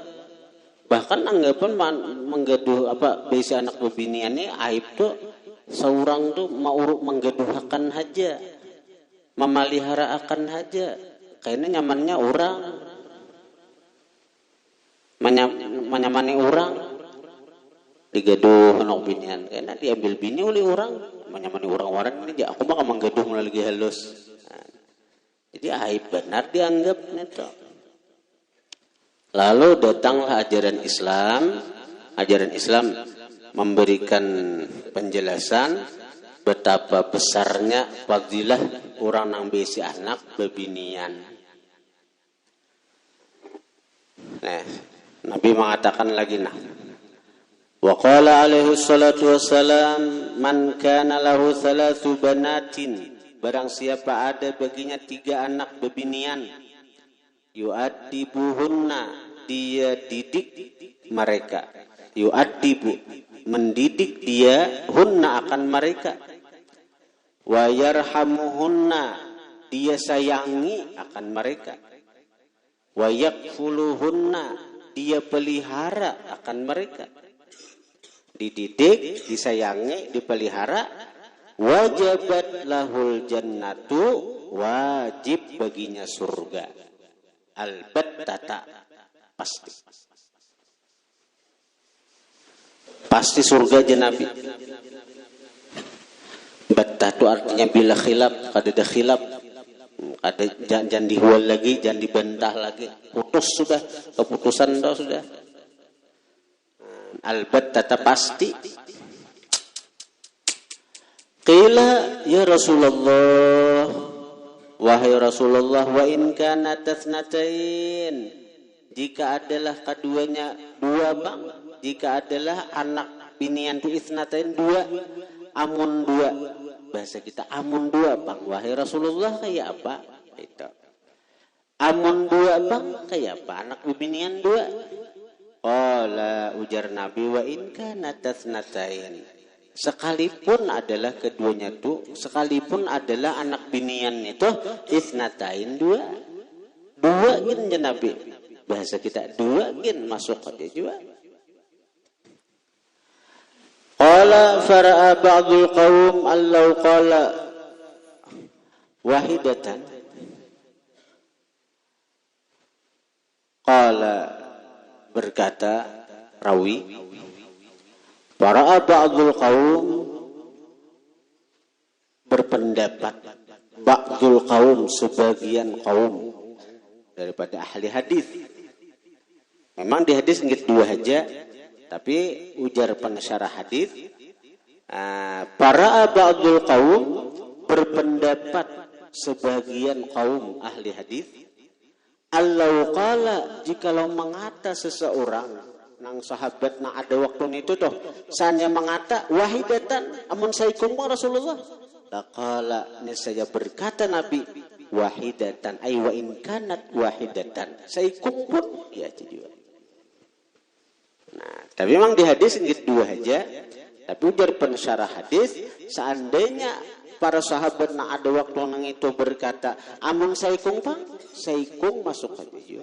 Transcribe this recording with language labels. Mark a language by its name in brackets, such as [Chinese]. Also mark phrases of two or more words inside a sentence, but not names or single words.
[Banjar] Bahkan anggapan menggaduh biasa anak bebinian ini aib tuh seorang tuh mau menggaduhakan aja, memelihara akan aja, kayaknya nyamannya orang, menyamani orang, digaduh anak binian, kayaknya diambil bini oleh orang, menyamani orang ini aku bakal menggaduh melalui halus, jadi aib benar dianggap itu. Lalu datanglah ajaran Islam memberikan penjelasan betapa besarnya fadilah orang nang besi anak bebinian. Nah, Nabi mengatakan lagi [Arabic] وقال عليه الصلاة والسلام من كان له ثلاث بنات, [Banjar] barang siapa ada baginya 3 anak bebinian, yu'addibuhunna, dia didik mereka, yu'addibu, mendidik dia, hunna akan mereka, [Arabic] ويرحمهن, [Banjar] dia sayangi akan mereka, [Arabic] ويكفلهن, [Banjar] dia pelihara akan mereka. Dididik, disayangi, dipelihara, [Arabic] وجبت له الجنة, [Banjar] wajib baginya surga. Albattata, pasti surga aja Nabi. Battah itu artinya bila khilaf, kada khilaf, kada jangan dihual lagi, jangan dibantah lagi, putus sudah, keputusan dah sudah. albatta pasti. [Arabic] قيل يا رسول الله, [Banjar] wahai Rasulullah, [Arabic] وإن كانت ثنتين, [Banjar] jika adalah keduanya dua bang, jika adalah anak binian tu itsnatain dua, amun dua, bahasa kita amun dua bang, wahai Rasulullah kayak apa itu, amun dua bang kayak apa, anak binian dua. Qala, ujar Nabi, [Arabic] وإن كانت ثنتين, [Banjar] sekalipun adalah keduanya itu, sekalipun adalah anak binian itu itsnatain dua gin ya Nabi, bahasa kita dua gin masuk aja juga. [Arabic] قال فرأى بعض القوم أن لو قال واحدة, [Banjar] qala berkata rawi, para [Arabic] بعض القوم [Banjar] berpendapat, [Arabic] بعض القوم [Banjar] sebagian kaum daripada ahli hadis. Memang di hadis nggit dua aja, tapi ujar pensyarah hadis, para ba'dul qaum berpendapat sebagian kaum ahli hadis, [Arabic] أن لو قال, [Banjar] jikalau mengata seseorang nang sahabat nang ada waktu itu toh sanya mengata wahidatan, amun saikum Rasulullah, laqala, niscaya berkata Nabi, [Arabic] واحدة أي وإن كانت واحدة, [Banjar] saikum pun ya juga. Nah, tapi memang di hadis ini dua aja, tapi ujar pensyarah hadis, seandainya para sahabat nang ada waktu nang itu berkata amun saikum pang, saikum masuk aja juga.